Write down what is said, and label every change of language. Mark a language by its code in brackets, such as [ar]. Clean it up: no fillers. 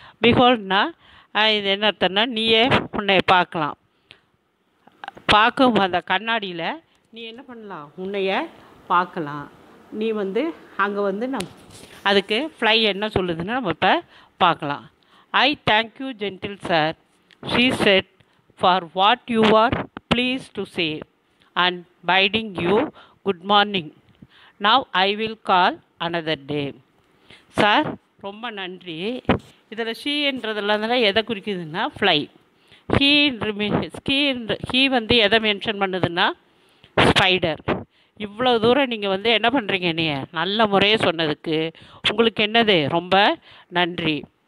[ta] பிஹோல்ட்னா இது என்ன அர்த்தம்னா நீயே உன்னை பார்க்கலாம், பார்க்கும் அந்த கண்ணாடியில் நீ என்ன பண்ணலாம், உன்னைய பார்க்கலாம். நீ வந்து அங்கே வந்து அதுக்கு ஃப்ளை என்ன சொல்லுதுன்னு நம்ம இப்போ பார்க்கலாம். [en] I thank you, gentle sir, she said, for what you are pleased to say, and bidding you good morning. Now I will call another day. [ta] Sir ரொம்ப நன்றி. இதில் ஷீன்றதெல்லாம் எதை குறிக்குதுன்னா ஃப்ளை. ஹீ வந்து எதை மென்ஷன் பண்ணுதுன்னா ஸ்பைடர். இவ்வளோ தூரம் நீங்கள் வந்து என்ன பண்ணுறீங்க, நீ நல்ல முறையே சொன்னதுக்கு உங்களுக்கு என்னது ரொம்ப நன்றி.